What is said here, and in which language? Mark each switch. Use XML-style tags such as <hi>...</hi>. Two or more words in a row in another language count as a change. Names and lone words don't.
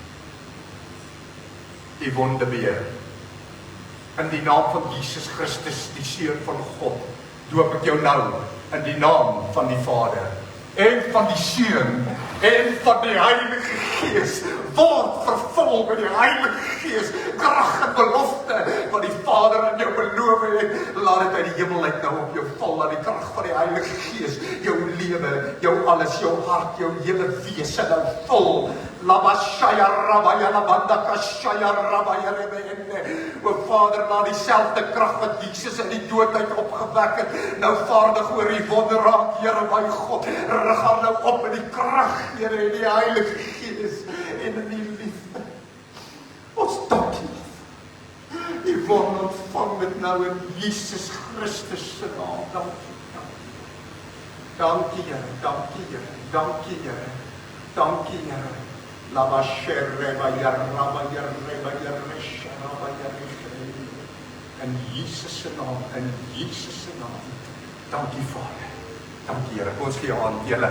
<af>Yvonne de Beer, in die naam van Jesus Christus, die Seun van God, doop ek jou nou in die naam van die Vader en van die Seun en van die Heilige Gees. Word vervul met die Heilige Gees, krag en belofte wat die Vader aan jou beloof het. Laat dit uit die hemel uit nou op jou val, laat die krag van die Heilige Gees jou lewe, jou alles, jou hart, jou hele wese nou vul. Labashaya rabaya labanda kashaya rabaya rebende. O Vader, laat dieselfde krag wat Jesus in die dood uit opgewek het, nou vaardig oor die wonder raak, Here my God. Rig haar nou op in die krag, Here, en die Heilige Gees en in die liefde. Ons dank U. Yvonne, ontvang dit nou in Jesus Christus se naam. Dankie. Dankie, Here. Dankie, Here. Dankie, Here. Dankie, Here. Lava sherre ba yarra ba yarre ba yarre shara ba yarre. In Jesus se naam, in Jesus se naam. Dankie, Vader. Dankie, Here. Ons gee aan julle.</af>